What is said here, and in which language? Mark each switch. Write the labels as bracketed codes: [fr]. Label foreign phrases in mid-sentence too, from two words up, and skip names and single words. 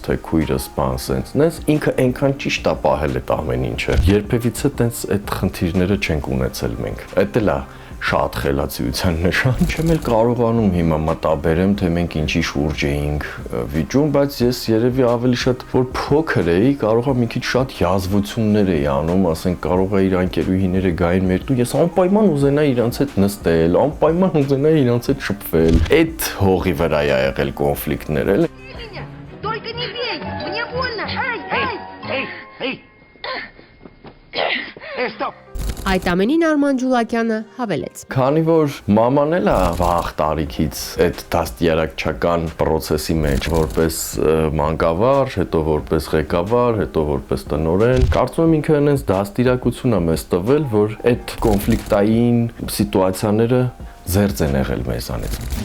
[hy] թե քույրս բան սենցնես, ինքը այնքան ճիշտ է պահել այդ ամեն ինչը։ Երբևիցե տենց այդ խնդիրները չենք ունեցել մենք։ Էդ էլ է շատ խելացիության նշան։ Չեմ էլ կարողանում հիմա մտաբերեմ, թե մենք ինչի շուրջ էինք վիճում, բայց ես երևի ավելի շատ որ փոքր էի, կարող եմ մի քիչ շատ յազվություններ էի անում, ասենք կարող է իր անկերուհիները գային մեր տուն, ես անպայման ուզենայի իրանց հետ նստել, անպայման ուզենայի իրանց հետ շփվել։ Այդ հողի վրա է եղել կոնֆլիկտներ, էլ [ru] Только не бей! Мне больно! Ай! Эй! Стоп! [hy] Այդ ամենին Արման Ջուլակյանը հավելեց. Քանի որ մաման էլ է վաղ տարիքից այդ դաստիարակչական process-ի մեջ, որպես մանկավար, հետո որպես ղեկավար, հետո որպես տնօրեն, կարծում եմ ինքը այնպես դաստիարակություն է մեզ տվել, որ այդ կոնֆլիկտային սիտուացիաները զերծ են եղել մեզանից։